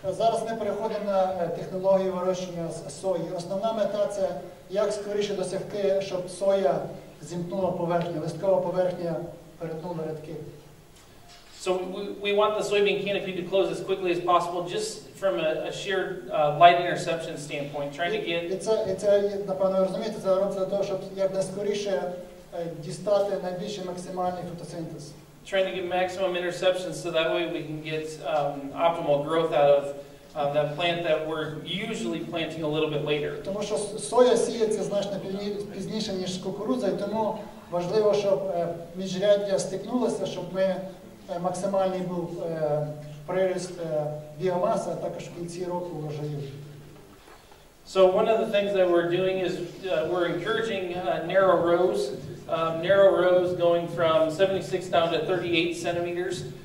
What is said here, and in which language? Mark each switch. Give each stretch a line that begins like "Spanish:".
Ukrainian: Зараз ми переходимо на технологію вирощування сої. Основна мета – це як скоріше досягти, щоб соя зімкнула поверхню, листкова поверхня перетнула рядки.
English: So we want the soybean canopy to close as quickly as possible, just from a sheer light interception standpoint, trying to get.
Ukrainian: І це, напевно, ви розумієте, це робиться для того, щоб якнайскоріше дістати найбільший максимальний фотосинтез.
English: Trying to get maximum interception so that way we can get optimal growth out of that plant that we're usually planting a little bit later.
Ukrainian: Тому що соя сіється значно пізніше, ніж кукурудза, і тому важливо, щоб міжряддя стикнулося, щоб ми максимальний був приріст біомаси, а також в кінці року врожаю.
English: So one of the things that we're doing is we're encouraging narrow rows going from 76 down to 38 centimeters.